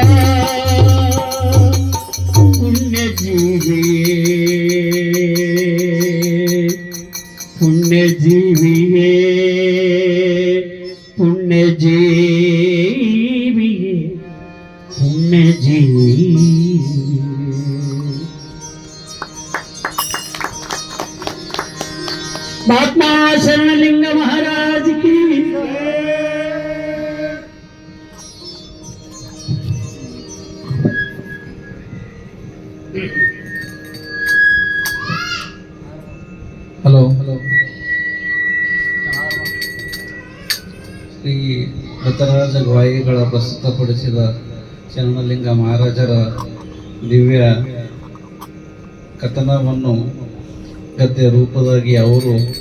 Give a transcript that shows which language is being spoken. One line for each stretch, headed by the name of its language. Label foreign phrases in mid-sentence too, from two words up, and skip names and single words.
Kannada: ಪುಣ್ಯಜೀವಿಯೇ, ಪುಣ್ಯಜೀವಿಯೇ, ಪುಣ್ಯಜೀವಿಯೇ, ಪುಣ್ಯಜೀವಿ.
Hindi: महात्मा शरणलिंग महाराज की
Kannada: ಹಲೋ ಶ್ರೀ ದತ್ತರಾಜ ಗಾಯಿಗಳ ಪ್ರಸ್ತುತಪಡಿಸಿದ ಶರಣಲಿಂಗ ಮಹಾರಾಜರ ದಿವ್ಯ ಕಥನವನ್ನು ಗದ್ಯ ರೂಪದಾಗಿ ಅವರು